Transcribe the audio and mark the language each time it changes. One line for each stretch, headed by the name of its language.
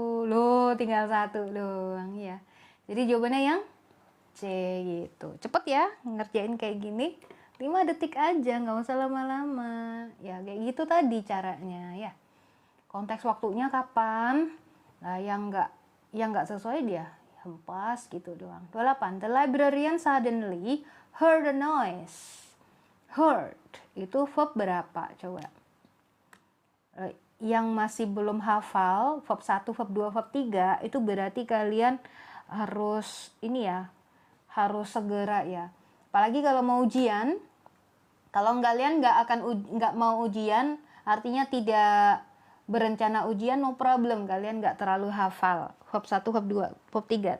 Indonesian: Loh, tinggal satu doang ya. Jadi jawabannya yang C gitu. Cepet ya ngerjain kayak gini. 5 detik aja, nggak usah lama-lama. Ya kayak gitu tadi caranya ya. Konteks waktunya kapan? Nah, yang nggak sesuai dia hempas gitu doang. 28.
English: The librarian suddenly heard a noise.
Indonesian: Heard itu verb berapa? Coba. Yang masih belum hafal verb 1, verb 2, verb 3 itu berarti kalian harus ini ya, harus segera ya. Apalagi kalau mau ujian, kalau kalian nggak mau ujian, artinya tidak berencana ujian,
English: no problem,
Indonesian: kalian nggak terlalu hafal verb 1, verb 2, verb 3.